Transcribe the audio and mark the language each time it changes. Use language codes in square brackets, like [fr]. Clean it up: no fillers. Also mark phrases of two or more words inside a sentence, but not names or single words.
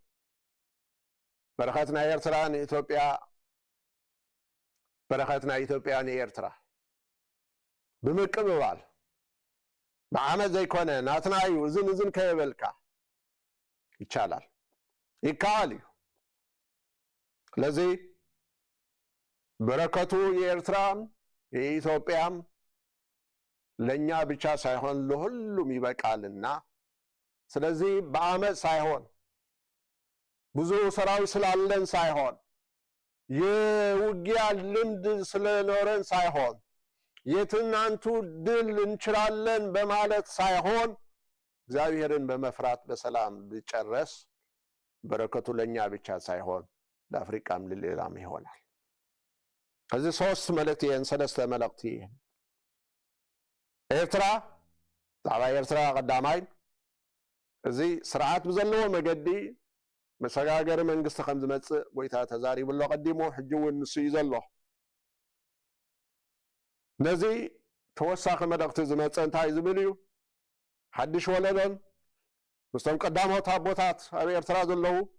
[ti] በረኸትና ኤርትራ ንኢትዮጵያ በረኸትና ኢትዮጵያ ንኤርትራ ብምቅብባል ብዓመት ዘይኮነ ናትና እዩ እዝን ከየበልካ ይቻላል ይከኣል እዩ ስለዚ [am] በረከቱ የኤርትራም የኢትዮጵያም ለእኛ ብቻ ሳይሆን ለሁሉም ይበቃልና ስለዚህ በአመት ሳይሆን ብዙ ሰራዊት ስላለን ሳይሆን የውጊያ ልምድ ስለኖረን ሳይሆን የትናንቱ ድል እንችላለን በማለት ሳይሆን እግዚአብሔርን በመፍራት በሰላም ቢጨረስ በረከቱ ለኛ ብቻ ሳይሆን ለአፍሪካም ለሌላም ይሆናል ከዚህ ሶስት መልእክት [ti] ሰለስተ መልእክት ኤርትራ ዛዕባ ኤርትራ ቀዳማይ እዚ ስርዓት ብዘለዎ መገዲ መሰጋገሪ መንግስቲ ከም ዝመጽእ ጎይታ ተዛሪብሎ ቀዲሙ ሕጂ እውን ንሱ እዩ ዘሎ ነዚ ተወሳኺ መልእኽቲ ዝመጽእ እንታይ ዝብል እዩ ሓድሽ ወለዶን ምስቶም ቀዳሞት ኣቦታት ኣብ ኤርትራ ዘለዉ